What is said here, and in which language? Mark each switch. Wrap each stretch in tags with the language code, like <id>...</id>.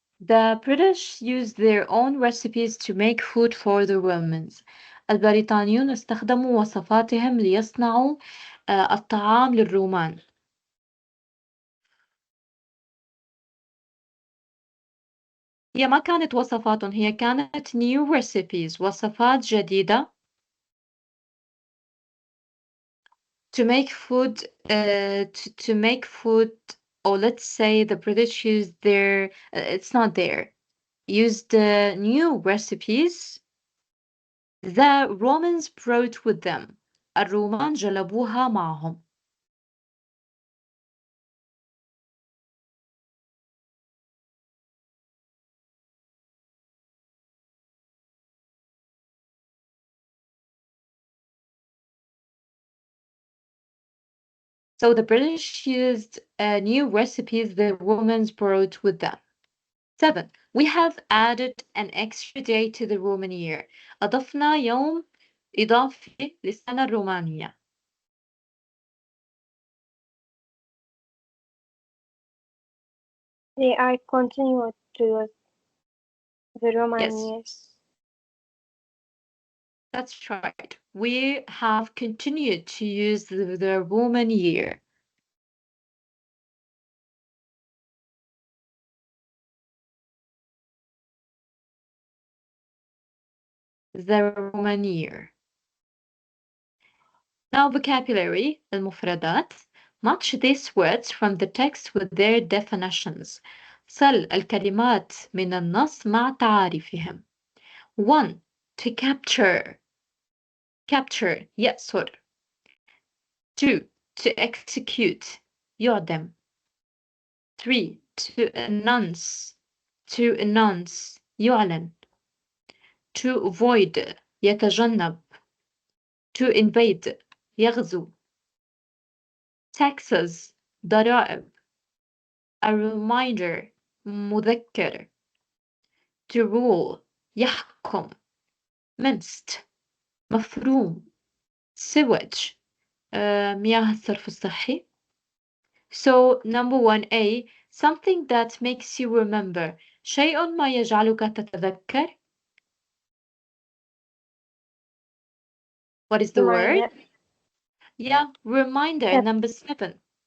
<en>The British used their own recipes to make food for the Romans.</en> <ar>البريطانيون استخدموا وصفاتهم ليصنعوا الطعام للرومان. هي ما كانت وصفاتهم، هي كانت</ar> <en>new recipes،</en> <ar>وصفات جديدة</ar> <en>to make food to make food, or let's say the British used their it's not there, used new recipes the Romans brought with them.</en> <ar>الرومان جلبوها معهم.</ar> <en>So the British used new recipes the Romans brought with them. 7. We have added an extra day to the Roman year.</en> <ar>أضفنا يوم إضافي للسنة الرومانية.</ar> <en>They are continued to use the Roman year. Yes, that's right. We have continued to use the Roman year. the Romanier. Now vocabulary, المفردات. Match these words from the text with their definitions.</en> <ar>صل الكلمات من النص مع تعاريفهم.</ar> <en>1. To capture. Capture يأسر. 2. To execute يعدم. 3. To announce. To announce يعلن. To avoid يتجنب. To invade يغزو. Taxes ضرائب. A reminder مذكر. To rule يحكم. Minced مفروم.</en> <ar>Sewage مياه الصرف الصحي.</ar> <en>So number 1A, something that makes you remember.</en> <ar>شيء ما يجعلك تتذكر.</ar> <en>What is the word? Reminder. Yeah, reminder. Yep. Number 7.</en>